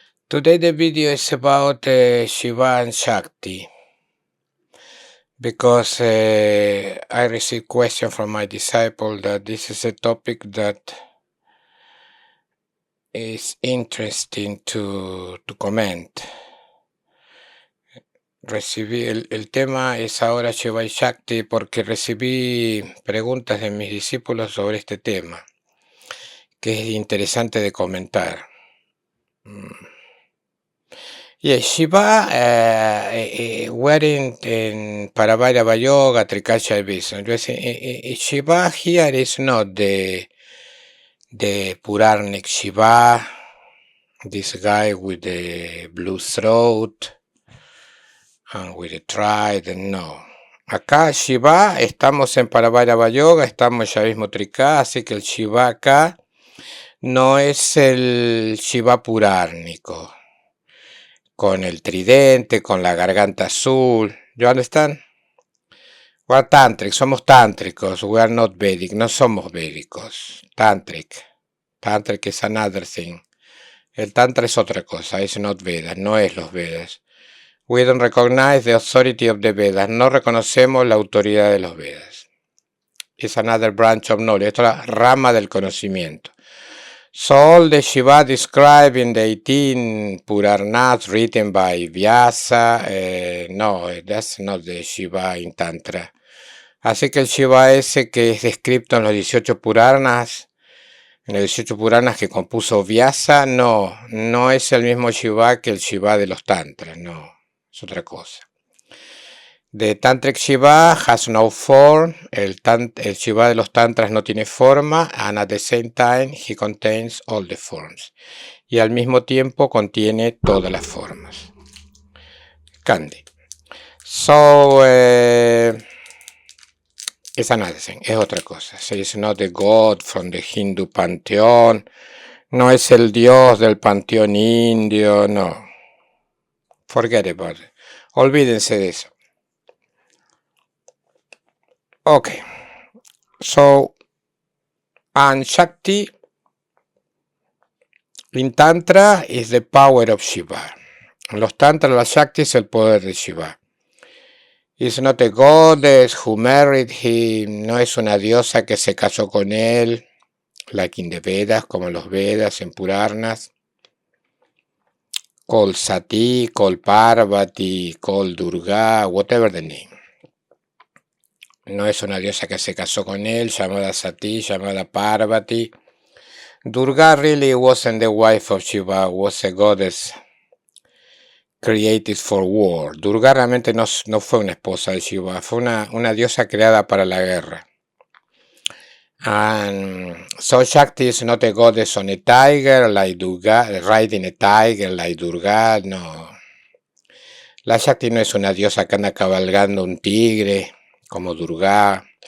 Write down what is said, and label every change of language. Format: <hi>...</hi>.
<en>Today the video is about Shiva and Shakti because I received question from my disciple that this is a topic that is interesting to comment.</en> <es>El tema es ahora Shiva y Shakti porque recibí preguntas de mis discípulos sobre este tema, que es interesante de comentar.</es> <en>Yes, Shiva were in Paravairava Yoga, Trika Shiva here is not the Puranic Shiva, this guy with the blue throat and with the trident, no.</en> <es>Acá Shiva, estamos en Paravairava Yoga, estamos en Shaivismo Trika, así que el Shiva acá no es el Shiva purárnico, con el tridente, con la garganta azul.</es> <en>You understand? We are tantric,</en> <es>somos tántricos.</es> <en>We are not Vedic,</en> <es>no somos védicos.</es> <en>Tantric. Tantric is another thing.</en> <es>El tantra es otra cosa, es</es> <en>not</en> <es>Vedas, no es los Vedas.</es> <en>We don't recognize the authority of the Vedas,</en> <es>no reconocemos la autoridad de los Vedas.</es> <en>It's another branch of knowledge,</en> <es>otra rama del conocimiento.</es> <en>So all the Shiva described in the 18 Puranas written by Vyasa, no, that's not the Shiva in Tantra.</en> <es>Así que el Shiva ese que es descrito en los 18 Puranas, que compuso Vyasa, no es el mismo Shiva que el Shiva de los Tantras, no, es otra cosa.</es> <en>The Tantric Shiva has no form,</en> <es>el Shiva de los Tantras no tiene forma,</es> <en>and at the same time he contains all the forms.</en> <es>Y al mismo tiempo contiene todas las formas.</es> <en>Candy. So, it's another thing,</en> <es>es otra cosa.</es> <en>So it's not the god from the Hindu panteón,</en> <es>no es el dios del panteón indio, no.</es> <en>Forget about it.</en> <es>Olvídense de eso.</es> <en>Okay, so, and Shakti in Tantra is the power of Shiva.</en> <es>En los Tantras, la Shakti es el poder de Shiva.</es> <en>It's not a goddess who married him,</en> <es>no es una diosa que se casó con él,</es> <en>like in the Vedas,</en> <es>como en los Vedas, en Puranas.</es> <en>Called Sati, called Parvati, called Durga, whatever the name.</en> <es>No es una diosa que se casó con él, llamada Sati, llamada Parvati.</es> <en>Durga really wasn't the wife of Shiva, was a goddess created for war.</en> <es>Durga realmente no fue una esposa de Shiva, fue una diosa creada para la guerra.</es> <en>And so Shakti is not a goddess on a tiger like Durga, riding a tiger like Durga, no.</en> <es>La Shakti no es una diosa que anda cabalgando un tigre como Durga.</es>